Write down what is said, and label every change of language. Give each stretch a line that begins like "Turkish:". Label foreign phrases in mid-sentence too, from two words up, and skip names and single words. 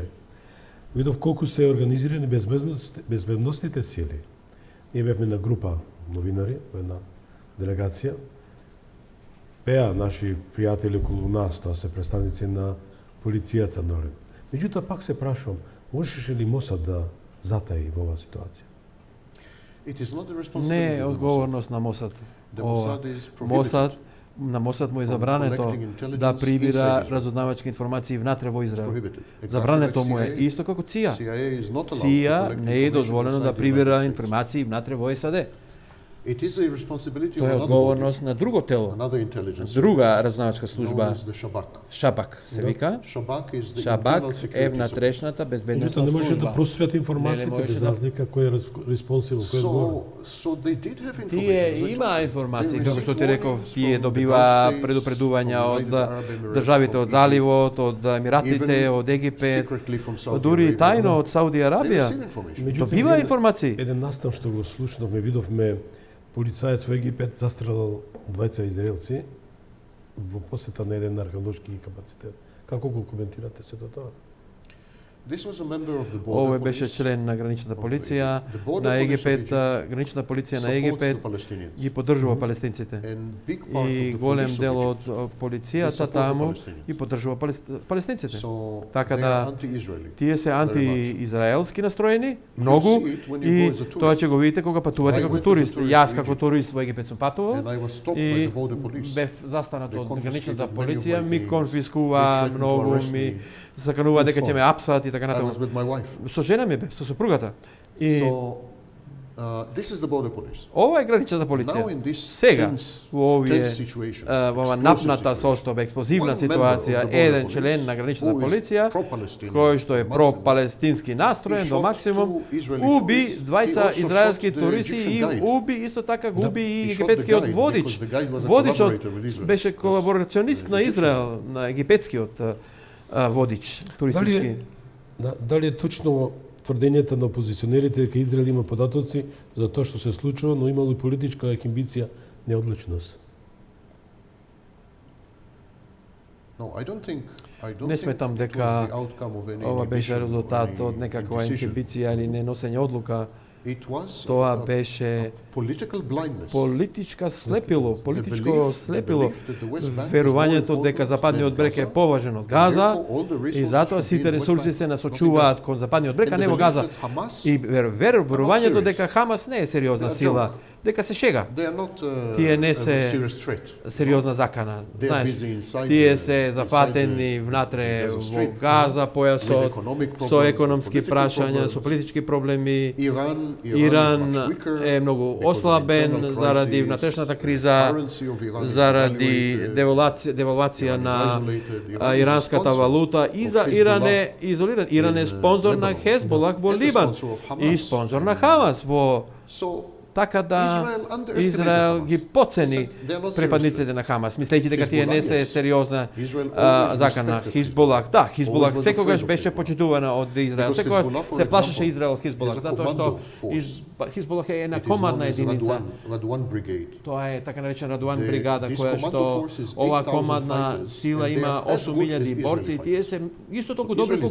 Macedonian: Видов колку се организирани безбедносните сили. Ние бевме на група новинари, во една делегација. Пеа наши пријатели околу нас, тоа се представници на полицијата, нели. Меѓутоа пак се прашувам, можеше ли Мосад да затаи во оваа ситуација?
English: It is not the
Macedonian: Не
English: responsibility
Macedonian: е
English: of the Mossad.
Macedonian: одговорност на Мосад.
English: The
Macedonian: Ова.
English: Mossad is prohibited
Macedonian: Мосад, на Мосад му е
English: from
Macedonian: забрането
English: collecting intelligence
Macedonian: да
English: inside
Macedonian: прибира
English: Israel.
Macedonian: разузнавачки информации внатре во
English: It's
Macedonian: Израел.
English: prohibited. Exactly
Macedonian: Забрането
English: like
Macedonian: му е
English: CIA.
Macedonian: исто како ЦИА.
English: CIA is not allowed to
Macedonian: ЦИА
English: collect
Macedonian: не е
English: information
Macedonian: дозволено
English: inside
Macedonian: да
English: the
Macedonian: прибира
English: United States.
Macedonian: информации внатре во САД.
English: It is a responsibility of
Macedonian: Тоа е
English: another body,
Macedonian: одговорност на друго тело,
English: another intelligence
Macedonian: друга разузнавачка
English: known
Macedonian: служба,
English: as the Shabak.
Macedonian: Шабак се вика.
English: Shabak is the
Macedonian: Шабак
English: internal
Macedonian: е
English: security support.
Macedonian: внатрешната Меѓутоа безбедносна не може да служба. прострат информациите Не можеше без да- разлика кој е респонсивен, кој е одговорен.
English: So they did have information.
Macedonian: Тие
English: as I
Macedonian: има
English: told you.
Macedonian: информации,
English: They
Macedonian: како што ти
English: received
Macedonian: реков,
English: warnings
Macedonian: тие
English: from the
Macedonian: добива
English: Gulf States,
Macedonian: предупредувања
English: from
Macedonian: од
English: United Arab Emirates,
Macedonian: државите
English: from
Macedonian: од
English: Egypt,
Macedonian: Заливот, од Емиратите,
English: even
Macedonian: од Египет,
English: secretly from Saudi
Macedonian: дури и
English: Arabia.
Macedonian: тајно од Сауди
English: They
Macedonian: Арабија.
English: receive information.
Macedonian: Меѓутоа, Добива еден- информации. Еден настан што го слушнавме, видовме полицаец во Египет застрелал двајца израелци во посета на еден археолошки капацитет. Како го коментирате сето тоа?
English: This was a member of the border
Macedonian: Овој беше
English: police
Macedonian: член на граничната полиција
English: The border
Macedonian: на
English: police of
Macedonian: Египет,
English: Egypt
Macedonian: граничната полиција на
English: supports
Macedonian: Египет
English: the Palestinians.
Macedonian: ги поддржува палестинците.
English: And big part of
Macedonian: И
English: the
Macedonian: голем
English: police of
Macedonian: дел
English: Egypt.
Macedonian: од
English: They
Macedonian: полицијата
English: support the
Macedonian: таму
English: Palestinians.
Macedonian: ги поддржува палестинците.
English: So
Macedonian: Така
English: they
Macedonian: да
English: are anti-Israeli.
Macedonian: Тие се
English: Very much.
Macedonian: анти-израелски настроени, многу,
English: see it when you
Macedonian: и
English: go as a tourist.
Macedonian: тоа ќе го видите кога патувате
English: I
Macedonian: како
English: went as a
Macedonian: турист.
English: tourist
Macedonian: Јас
English: to
Macedonian: како
English: Egypt.
Macedonian: турист во Египет сум патувал
English: And I was stopped by
Macedonian: и
English: the border police.
Macedonian: бев застанат
English: They
Macedonian: од
English: confiscated
Macedonian: граничната
English: many of
Macedonian: полиција,
English: my
Macedonian: ми
English: things.
Macedonian: конфискува
English: They threatened to
Macedonian: многу,
English: arrest
Macedonian: ми
English: me.
Macedonian: заканува дека
English: And
Macedonian: ќе
English: so
Macedonian: ме апсат и така
English: I
Macedonian: натаму.
English: was with my wife.
Macedonian: Со жена ми бев, со сопругата. И
English: So this is the border police.
Macedonian: ова е граничната
English: Now
Macedonian: полиција.
English: in this
Macedonian: Сега,
English: tense,
Macedonian: во овие
English: tense situation,
Macedonian: во ова
English: explosive
Macedonian: напната
English: situation,
Macedonian: состојба, експлозивна
English: one member of
Macedonian: ситуација,
English: the border
Macedonian: еден
English: police,
Macedonian: член на граничната
English: who is
Macedonian: полиција,
English: pro-Palestinian,
Macedonian: кој што е
English: maximum,
Macedonian: пропалестински настроен
English: he
Macedonian: до
English: shot
Macedonian: максимум,
English: two Israeli
Macedonian: уби
English: tourists. He
Macedonian: двајца
English: also
Macedonian: израелски
English: shot the
Macedonian: туристи
English: Egyptian
Macedonian: и
English: guide.
Macedonian: уби исто така го уби и
English: He shot the
Macedonian: египетскиот
English: guide
Macedonian: водич.
English: because the guide was a
Macedonian: Водичот
English: collaborator with Israel.
Macedonian: беше
English: That's
Macedonian: колаборационист на
English: Egyptian.
Macedonian: Израел, на египетскиот водич туристички. Дали е точно тврдењата на опозиционерите дека Израел има податоци за тоа што се случува, но имало и политичка амбиција, неодлучност?
English: No, I don't think
Macedonian: Не сметам
English: it
Macedonian: дека
English: was the outcome of any
Macedonian: ова беше
English: inhibition or
Macedonian: резултат
English: any
Macedonian: од некаква
English: indecision.
Macedonian: инхибиција или неносење одлука.
English: It was
Macedonian: Тоа
English: a
Macedonian: беше
English: political blindness.
Macedonian: политичка слепило, политичко
English: belief-
Macedonian: слепило,
English: the belief that the West Bank is
Macedonian: верувањето
English: more
Macedonian: дека
English: important
Macedonian: Западниот
English: than
Macedonian: брег е
English: Gaza,
Macedonian: поважен од
English: and
Macedonian: Газа
English: therefore all the
Macedonian: и
English: resources
Macedonian: затоа
English: should be
Macedonian: сите
English: in West
Macedonian: ресурси
English: Bank,
Macedonian: се
English: not in
Macedonian: насочуваат
English: Gaza.
Macedonian: кон Западниот брег, а
English: And
Macedonian: не
English: the
Macedonian: во
English: belief
Macedonian: Газа.
English: that Hamas
Macedonian: И верувањето
English: serious.
Macedonian: дека Хамас не е сериозна
English: They are
Macedonian: сила,
English: joke.
Macedonian: дека се шега,
English: They are not
Macedonian: Тие не
English: a
Macedonian: се
English: serious threat.
Macedonian: сериозна закана.
English: They are
Macedonian: Знаеш,
English: busy inside
Macedonian: тие
English: the-
Macedonian: се
English: inside
Macedonian: зафатени
English: the
Macedonian: внатре
English: Gaza
Macedonian: во
English: Strip,
Macedonian: Газа,
English: with
Macedonian: појасот,
English: economic
Macedonian: со
English: problems,
Macedonian: економски
English: political
Macedonian: прашања,
English: problems.
Macedonian: со политички проблеми. Иран Иран
English: is much weaker
Macedonian: е многу
English: because of
Macedonian: ослабен
English: internal
Macedonian: заради
English: crisis,
Macedonian: внатрешната
English: the
Macedonian: криза,
English: currency of Iran is
Macedonian: заради
English: devaluated,
Macedonian: девалвација
English: Iran is
Macedonian: на
English: isolated, Iran is
Macedonian: иранската
English: a sponsor
Macedonian: валута и
English: of
Macedonian: за Иран
English: Hezbollah
Macedonian: е изолиран. Иран е
English: in,
Macedonian: спонзор на
English: Lebanon.
Macedonian: Хезболах во
English: And the
Macedonian: Либан
English: sponsor of Hamas
Macedonian: и спонзор на Хамас во
English: So
Macedonian: така да
English: Israel underestimated
Macedonian: Израел
English: Hamas.
Macedonian: ги подцени
English: They said they are not
Macedonian: припадниците на Хамас, мислејќи дека тие не се
English: Hezbollah, yes.
Macedonian: сериозна
English: Israel always
Macedonian: закана.
English: respected
Macedonian: Хизболах, да, Хизболах
English: Always was
Macedonian: секогаш
English: afraid of
Macedonian: беше
English: Hezbollah.
Macedonian: почитувана од Израел.
English: Because
Macedonian: Секогаш
English: Hezbollah, for
Macedonian: се плашеше
English: example,
Macedonian: Израел од Хизболах,
English: is a
Macedonian: затоа што
English: commando force.
Macedonian: Хизболах е една
English: It is
Macedonian: командна
English: known as
Macedonian: единица.
English: Radwan Brigade.
Macedonian: Тоа е така наречена Радуан
English: The-
Macedonian: бригада,
English: this
Macedonian: која
English: commando
Macedonian: што
English: force is
Macedonian: ова
English: 8,000
Macedonian: командна
English: fighters,
Macedonian: сила
English: and they
Macedonian: има
English: are as good
Macedonian: 8.000
English: as
Macedonian: борци и
English: Israeli
Macedonian: тие се исто толку
English: So
Macedonian: добри
English: Israel is